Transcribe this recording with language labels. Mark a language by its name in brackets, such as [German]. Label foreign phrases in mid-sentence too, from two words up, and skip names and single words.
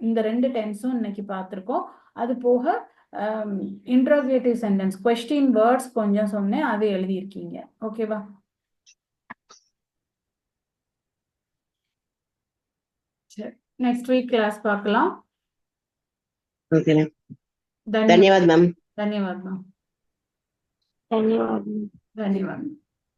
[Tamil] இந்த ரெண்டு டென்ஸும் இன்னைக்கு பார்த்துருக்கோம். அது போக [English] interrogative sentence question words [Tamil] கொஞ்சம் சொன்னேன், அது எழுதியிருக்கீங்க. ஓகேவா? சரி, [English] next week class [Tamil] பார்க்கலாம். [English] okay ma'am [Hindi] धन्यवाद धन्यवाद मैम धन्यवाद मैम धन्यवाद। धन्यवाद।